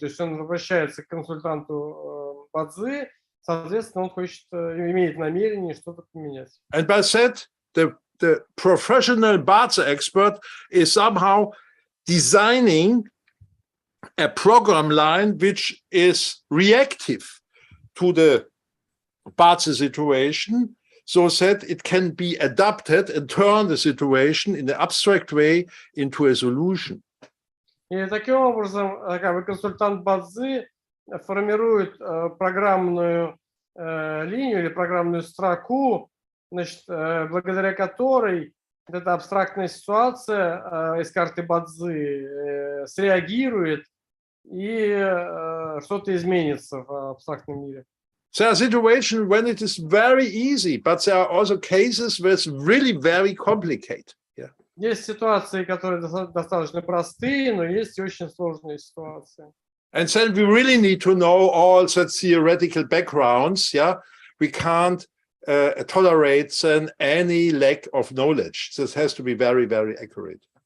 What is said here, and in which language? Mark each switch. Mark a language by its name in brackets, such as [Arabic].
[Russian] То есть он обращается к консультанту ба-цзы, соответственно, он хочет, имеет намерение что-то поменять. [English] And by that, the professional ba-czы expert is somehow designing a program line which is reactive to the ba-czы situation, so that it can be adapted and turn the situation in an abstract way into a solution. [Russian] И таким образом, как бы консультант ба-цзы формирует программную линию или программную строку, значит, благодаря которой эта абстрактная ситуация из карты ба-цзы среагирует и что-то изменится в абстрактном мире. [English] There are situations when it is very easy, but there are also cases where it's really very complicated. Yeah. [Russian] Есть ситуации, которые достаточно простые, но есть и очень сложные ситуации. [English] And then we really need to know all the theoretical backgrounds. Yeah, we can't tolerate then any lack of knowledge. This has to be very, very accurate.